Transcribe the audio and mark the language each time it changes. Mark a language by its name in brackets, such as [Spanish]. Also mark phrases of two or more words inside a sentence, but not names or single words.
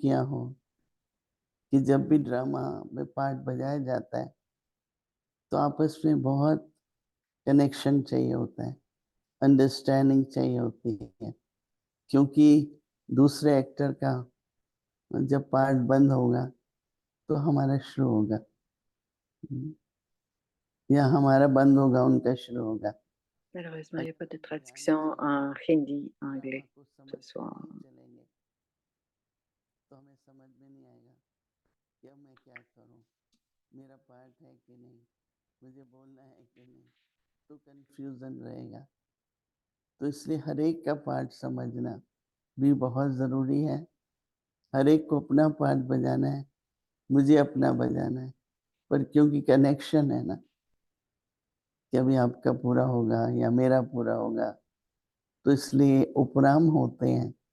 [Hindi] किया हो कि जब भी ड्रामा में पार्ट बजाया जाता है तो आपस में बहुत कनेक्शन चाहिए होता है अंडरस्टैंडिंग चाहिए होती है क्योंकि दूसरे एक्टर का जब पार्ट बंद होगा तो हमारा शुरू होगा या हमारा बंद होगा उनका शुरू होगा [French] Malheureusement, il n'y a pas de traduction en hindi, anglais ce soir. [Hindi] चलेंगे तो हमें समझ में नहीं आएगा कि अब मैं क्या करूं मेरा पार्ट है कि नहीं मुझे बोलना है कि नहीं तो कंफ्यूजन रहेगा तो इसलिए हर एक का पार्ट समझना भी बहुत ज़रूरी है हर एक को अपना पार्ट बजाना है मुझे अपना बजाना है पर क्योंकि कनेक्शन है ना कि अभी आपका पूरा होगा या मेरा पूरा होगा तो इसलिए उपराम होते हैं